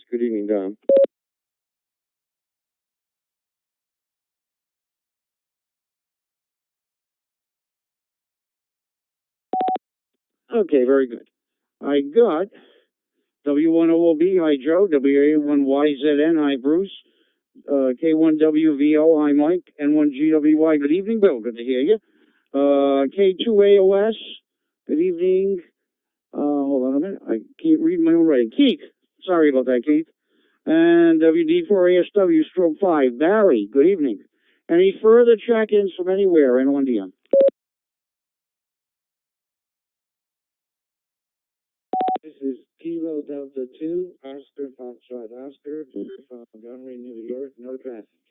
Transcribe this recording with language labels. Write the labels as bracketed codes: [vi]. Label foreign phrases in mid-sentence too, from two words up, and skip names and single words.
[en] Good evening, Dom. Okay, very good. I got W1OOB, hi Joe, WA1YZN, hi Bruce, K1WVO, hi Mike, N1GWY, good evening, Bill, good to hear you. K2AOS, good evening. Hold on a minute, I can't read my own writing. Keith, sorry about that, Keith. And WD4ASW stroke 5, Barry, good evening. Any further check-ins from anywhere, N1DM? This is Kilo Delta 2, Oscar Foxtrot Oscar, Montgomery, New York, no traffic.